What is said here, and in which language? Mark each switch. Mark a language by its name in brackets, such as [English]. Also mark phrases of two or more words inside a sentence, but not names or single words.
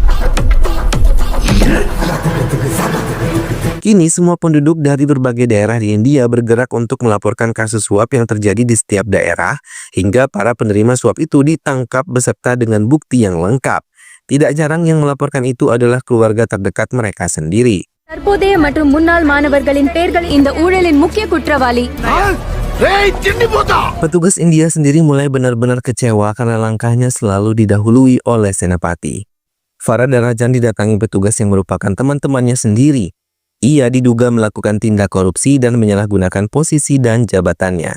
[Indonesian] Kini semua penduduk dari berbagai daerah di India bergerak untuk melaporkan kasus suap yang terjadi di setiap daerah hingga para penerima suap itu ditangkap beserta dengan bukti yang lengkap. Tidak jarang yang melaporkan itu adalah keluarga terdekat mereka sendiri. [Tamil] தற்போதைய மற்றும் முன்னாள் மாணவர்களின் பெயர்கள் இந்த ஊழலின் முக்கிய குற்றவாளி. [Indonesian] Petugas India sendiri mulai benar-benar kecewa karena langkahnya selalu didahului oleh Senapati. Farada Rajan didatangi petugas yang merupakan teman-temannya sendiri. Ia diduga melakukan tindak korupsi dan menyalahgunakan posisi dan jabatannya.